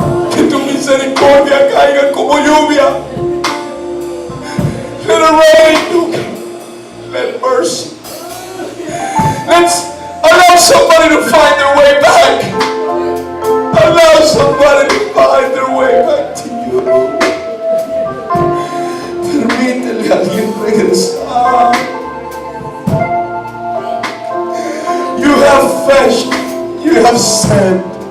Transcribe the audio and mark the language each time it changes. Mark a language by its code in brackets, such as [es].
[es] Que tu misericordia caiga como lluvia. [en] Let it rain. Let mercy. Let's allow somebody to find their way back. Allow somebody to find their way back to you. [es] Permítele a alguien regresar. [en] You have fetched, you have sent.